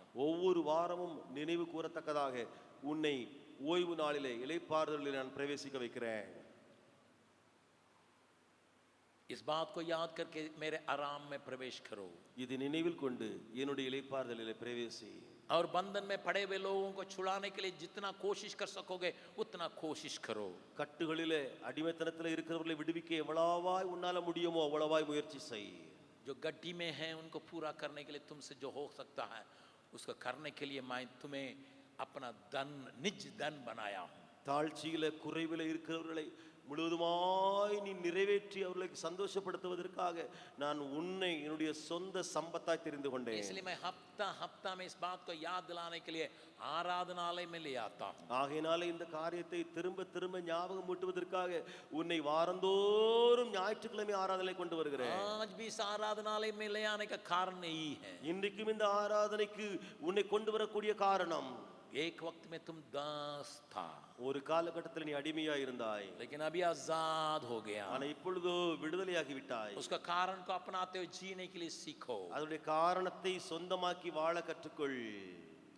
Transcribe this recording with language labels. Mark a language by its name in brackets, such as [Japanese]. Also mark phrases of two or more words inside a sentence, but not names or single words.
[Tamil] ஒவ்வொரு வாரமும் நினைவு கூறத்தக்கதாக உன்னை ஓய்வு நாளிலே இளைப்பாறுதலில் நான் பிரவேசிக்க வைக்கிறேன். [Hindi] इस बात को याद करके मेरे आराम में प्रवेश करो। [Tamil] இது நினைவில் கொண்டு என்னுடைய இளைப்பாறுதலிலே பிரவேசி. [Hindi] और बंधन में पड़े हुए लोगों को छुड़ाने के लिए जितना कोशिश कर सकोगे उतना कोशिश करो। [Tamil] கட்டுகளிலே அடிமைத்தனத்தில் இருக்கிறவர்களை விடுவிக்க எவ்வளவாய் உன்னால முடியுமோ அவ்வளவாய் முயற்சி செய். [Hindi] जो गड्डी में हैं उनको पूरा करने के लिए तुमसे जो हो सकता है उसको करने के लिए मैं तुम्हें अपना धन निज धन बनाया हूँ। [Tamil] தாழ்ச்சியில குறைவில இருக்கிறவர்களை முழுவதுமாய் நீ நிறைவேற்றி அவர்களை சந்தோஷப்படுத்துவதற்காக நான் உன்னை என்னுடைய சொந்த சம்பத்தாய் தெரிந்து கொண்டேன். [Hindi] इसलिए मैं हफ्ता हफ्ता में इस बात को याद दिलाने के लिए आराधनालय में ले आता हूँ। [Tamil] ஆகையினால இந்த காரியத்தை திரும்ப திரும்ப ஞாபகம் ஊட்டுவதற்காக உன்னை வாரந்தோறும் ஞாயிற்றுக்கிழமை ஆராதனை கொண்டு வருகிறேன். [Hindi] आज भी इस आराधनालय में ले आने का कारण यही है। [Tamil] இன்றைக்கும் இந்த ஆராதனைக்கு உன்னை கொண்டு வரக்கூடிய காரணம், [Hindi] एक वक्त में तुम दास था, [Tamil] ஒரு காலகட்டத்தில் நீ அடிமையா இருந்தாய், [Hindi] लेकिन अभी आजाद हो गया। [Tamil] ஆனா இப்பொழுதோ விடுதலையாகி விட்டாய். [Hindi] उसका कारण को अपनाते हुए जीने के लिए सीखो। [Tamil] அதனுடைய காரணத்தை சொந்தமாக்கி வாழ கற்றுக்கொள்.